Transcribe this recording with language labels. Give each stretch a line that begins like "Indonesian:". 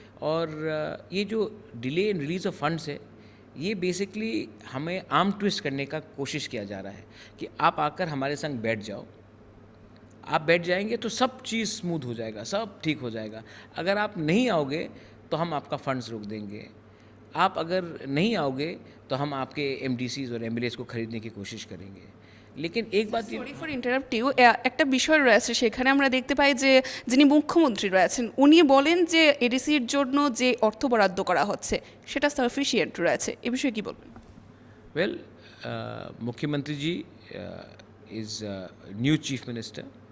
Hindi: और ये जो
English: delay in release of funds
Hindi: है, ये बेसिकली हमें आर्म ट्विस्ट करने का कोशिश किया जा रहा है कि आप आकर हमारे संग बैठ जाओ। आप बैठ जाएंगे तो सब चीज़ स्मूथ हो जाएगा, सब ठीक हो जाएगा। अगर आप नहीं आओगे तो हम आपका फंड्स रोक देंगे। आप अगर नहीं आओगे तो हम आपके एमडीसीज और एमएलएस को खरीदने की कोशिश करेंगे। लेकिन एक बात ये,
English: sorry for interrupt you,
Bangla: একটা বিষয় রয়েছে সেখানে আমরা দেখতে পাই যে যিনি মুখ্যমন্ত্রী রয়েছেন উনি বলেন যে এডিসির জন্য যে অর্থ বরাদ্দ করা হচ্ছে সেটা সাফিসিয়েন্ট রয়েছে, এ বিষয়ে কি বলবেন?
Hindi: वेल मुख्यमंत्री जी
English: Is new chief minister.